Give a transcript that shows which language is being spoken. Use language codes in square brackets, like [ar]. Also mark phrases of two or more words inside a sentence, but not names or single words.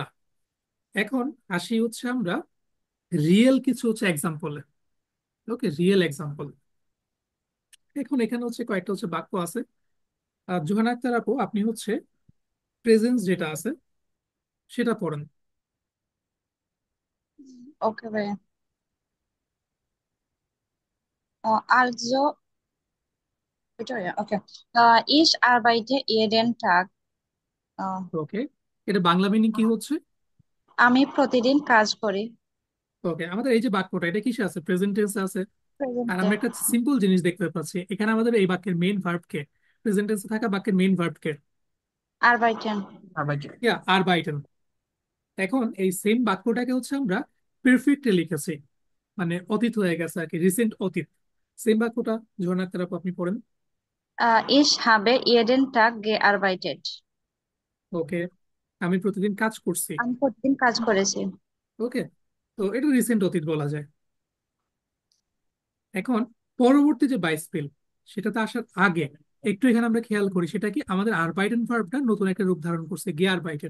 [bn] এখন আসি হচ্ছে আমরা রিয়েল কিছু হচ্ছে এক্সাম্পলে। [en] Okay, real example. [bn] এখন এখানে হচ্ছে কয়েকটা হচ্ছে বাক্য আছে। জোহানা আক্তার আপু আপনি হচ্ছে প্রেজেন্স যেটা আছে সেটা পড়েন। [en] Okay, ভাইয়া। Also, Victoria, okay. [de] Ich arbeite jeden Tag. [bn] ওকে, এটা বাংলা মিনিং কি হচ্ছে? আমি প্রতিদিন কাজ করি। ওকে, আমাদের এই যে বাক্যটা, এটা কিসে আছে? [en] present tense [bn] আছে। আর প্রেজেন্টে। আমরা একটা সিম্পল জিনিস দেখতে পাচ্ছি, এখানে আমাদের এই বাক্যের [en] main verb [bn] কে? [en] present tense [bn] থাকা বাক্যের [en] main verb [bn] কে? আরবাইটেন। আর ভাই ইয়া, আরবাইটেন। এখন এই সেম বাক্যটাকে হচ্ছে আমরা পারফেক্টে লিখেছি, মানে অতীত হয়ে গেছে আর কি, রিসেন্ট অতীত। সেম বাক্যটা ঝর্ণা তারাপ আপনি পড়েন। [de] Ich habe jeden Tag gearbeitet. [bn] ওকে, আমি প্রতিদিন কাজ করছি। আমি প্রতিদিন কাজ করেছি। ওকে, তো এটা রিসেন্ট অতীত বলা যায়। এখন পরবর্তী যে বাইসপেল, সেটাতে আসার আগে একটু এখানে আমরা খেয়াল করি, সেটা কি আমাদের আরবাইটেন ভার্বটা নতুন একটা রূপ ধারণ করছে, গিয়ে আরবাইটেন।